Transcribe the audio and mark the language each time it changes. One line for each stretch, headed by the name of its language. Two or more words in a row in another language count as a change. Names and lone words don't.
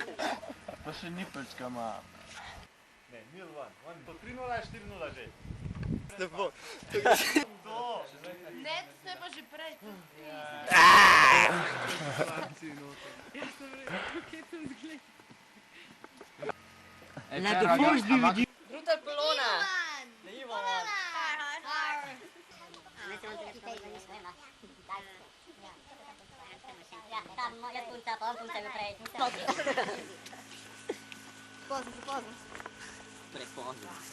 Slovenian: Pa še nipečka ima. Ne, 0-1. To 3-0 je 4-0 že. Ne bo. Ne, to je pa že prej. Jaz sem rekel, kje to zgleda.
English: Let the force be with you.
Slovenian: Brutal Polona. Ne Ivo. Jaz punca, pa on punca ga prej. Pozno. Prepozno.